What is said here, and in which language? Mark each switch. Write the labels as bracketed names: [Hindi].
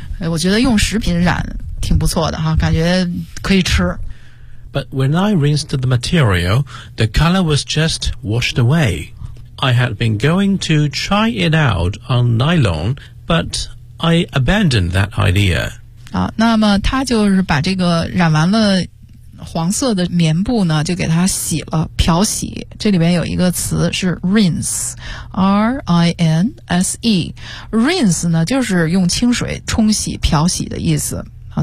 [Chinese] 我觉得用食品染挺不错的哈，感觉可以吃。 [English] But when I rinsed the material, the color was just washed away. I had been going to try it out on nylon, but I abandoned that idea. [Chinese] 啊，那么他就是把这个染完了。黄色的棉布呢就给它洗了漂洗，这里边有一个词是 rinse R-I-N-S-E rinse 呢就是用清水冲洗漂洗的意思啊。